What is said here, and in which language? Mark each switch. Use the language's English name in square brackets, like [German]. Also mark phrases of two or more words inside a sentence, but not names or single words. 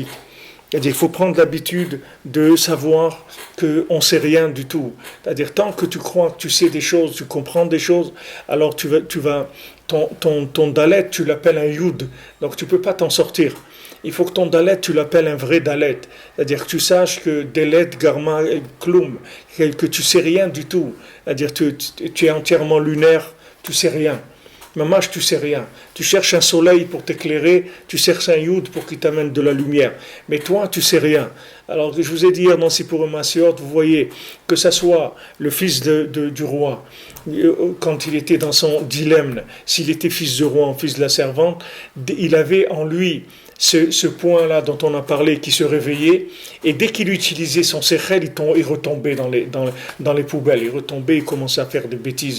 [French] C'est-à-dire qu'il faut prendre l'habitude de savoir qu'on ne sait rien du tout. C'est-à-dire tant que tu crois que tu sais des choses, tu comprends des choses, alors ton dalet, tu l'appelles un yud. Donc tu ne peux pas t'en sortir. il faut que ton dalet, tu l'appelles un vrai dalet. C'est-à-dire que tu saches que [Hebrew] דלית גרמה כלום, [French] que tu sais rien du tout. C'est-à-dire que tu es entièrement lunaire, tu sais rien. Mamash, tu sais rien. Tu cherches un soleil pour t'éclairer, tu cherches un youd pour qu'il t'amène de la lumière. Mais toi, tu sais rien. Alors, je vous ai dit hier dans Sipurim Masiot, vous voyez, que ça soit le fils du roi, quand il était dans son dilemme, s'il était fils de roi ou fils de la servante, il avait en lui ce point-là dont on a parlé qui se réveillait, et dès qu'il utilisait son sechel, il retombait dans les poubelles, il retombait, il commençait à faire des bêtises.